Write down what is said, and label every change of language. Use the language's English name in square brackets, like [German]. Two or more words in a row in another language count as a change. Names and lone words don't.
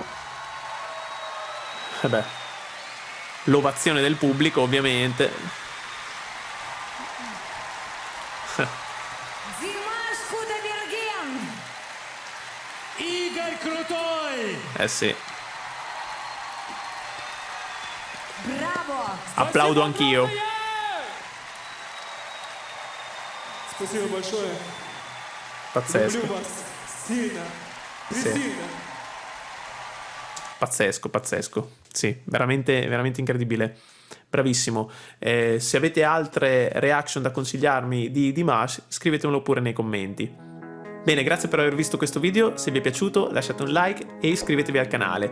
[Italian] Vabbè, l'ovazione del pubblico ovviamente. Igor Kruтой! Sì. Bravo! Applaudo anch'io. [Russian] Спасибо большое. [Italian] Pazzesco. [Russian] Люблю вас сильно. [Italian] Sì. [Russian] Присильно. [Italian] Pazzesco, pazzesco. Sì, veramente, veramente incredibile. Bravissimo. Se avete altre reaction da consigliarmi di Dimash, scrivetemelo pure nei commenti. Bene, grazie per aver visto questo video. Se vi è piaciuto lasciate un like e iscrivetevi al canale.